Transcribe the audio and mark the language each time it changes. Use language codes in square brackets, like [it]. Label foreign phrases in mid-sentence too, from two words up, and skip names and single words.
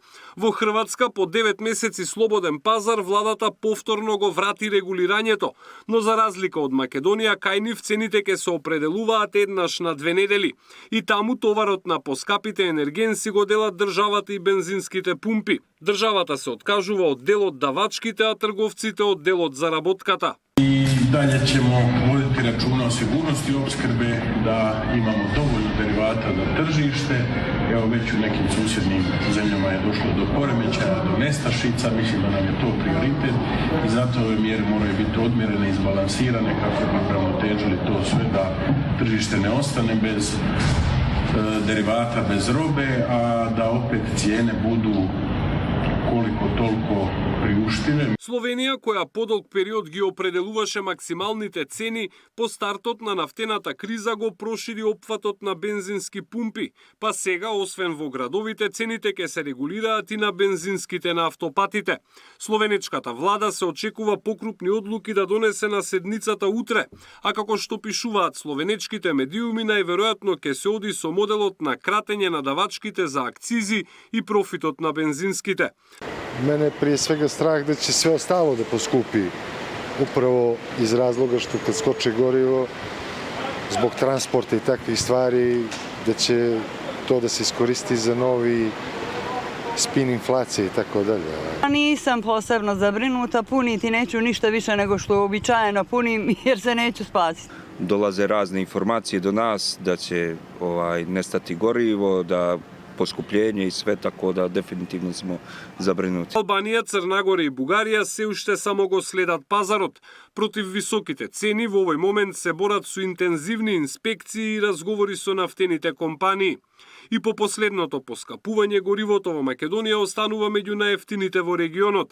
[mk] Во Хрватска по 9 месеци слободен пазар, владата повторно го врати регулирањето, но за разлика од Македонија, кај нив цените ќе се определуваат еднаш на 2 недели. И таму товарот на поскапите енергенси го делат државата и бензинските пумпи. Државата се откажува од дел од давачките, а трговците од дел од заработката. [hr] Dalje ćemo voditi računa o sigurnosti opskrbe, da imamo dovoljno derivata za tržište. Evo već u nekim susjednim zemljama je došlo do poremećaja, do nestašica, mislim da nam je to prioritet i zato ove mjere moraju biti odmjerene i izbalansirane kako bi uravnotežili to sve da tržište ne ostane bez derivata, bez robe, a da opet cijene budu koliko toliko приуштиве. [mk] Словенија, која подолг период ги определуваше максималните цени, по стартот на нафтената криза го прошири опфатот на бензински пумпи, па сега, освен во градовите, цените ќе се регулираат и на бензинските на автопатите. Словенечката влада се очекува покрупни одлуки да донесе на седницата утре, а како што пишуваат словенечките медиуми, најверојатно ќе се оди со моделот на кратење на давачките за акцизи и профитот на бензинските. [sr] Мене прije svega strah da će sve ostalo da poskupi, upravo iz razloga što kad skoče gorivo, zbog transporta i takvih stvari, da će to da se iskoristi za novi spin inflacije i tako dalje. [hr] Nisam posebno zabrinuta, puniti neću ništa više nego što uobičajeno punim jer se neću spasiti. Dolaze razne informacije do nas da će nestati gorivo, da poskupljenje и све, тако да дефинитивно смо забринути. [mk] Албанија, Црнагора и Бугарија се уште само го следат пазарот. Против високите цени во овој момент се борат со интензивни инспекции и разговори со нафтените компании. И по последното поскапување, горивото во Македонија останува меѓу најефтините во регионот.